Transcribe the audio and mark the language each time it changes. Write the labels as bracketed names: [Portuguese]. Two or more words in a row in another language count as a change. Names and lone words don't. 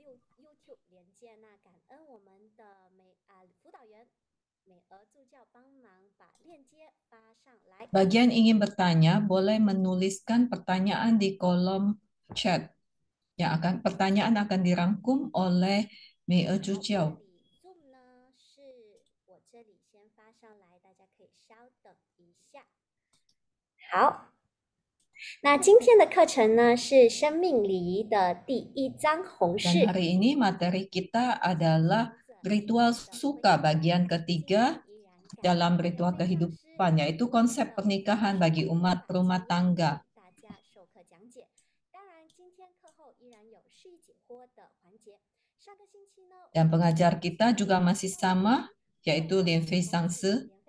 [Indonesian] Bagi yang ingin bertanya, boleh menuliskan pertanyaan di kolom chat. Pertanyaan akan dirangkum oleh Mei Chu Jiao. [Chinese] 好，那今天的课程呢是生命礼仪的第一章弘 [Indonesian] Dan [Chinese] 誓。 [Indonesian] hari ini materi kita adalah ritual suka bagian ketiga dalam ritual kehidupan, yaitu konsep pernikahan bagi umat rumah tangga. Dan pengajar kita juga masih sama, yaitu Lien Fei Sangse.